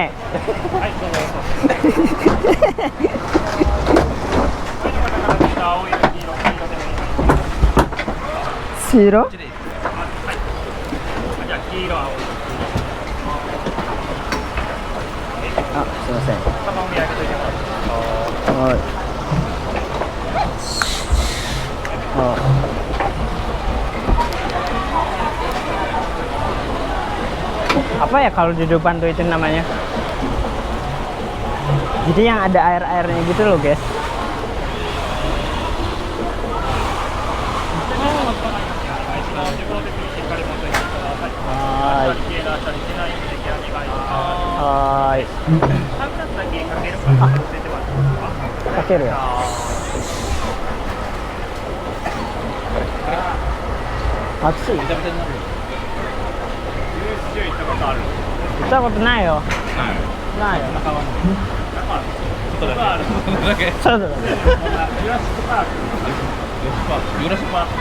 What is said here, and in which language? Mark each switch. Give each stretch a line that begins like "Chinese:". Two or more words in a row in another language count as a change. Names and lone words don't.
Japanese: はい、どうぞ。青い黄色、黄色でもいい。黄色？じゃあ黄色、青い。あ、すいません。頭を見上げといてもらって。
Indonesian: はい。Apa ya kalau di depan tuh itu namanya? Jadi yang ada air-airnya gitu loh guys.
Japanese: Hai. はい。かけるや? Atsui. 行ったことある？行ったことないよ。ないよ。外だけ。そうだね。ジュラシックパーク。ジュラシックパーク。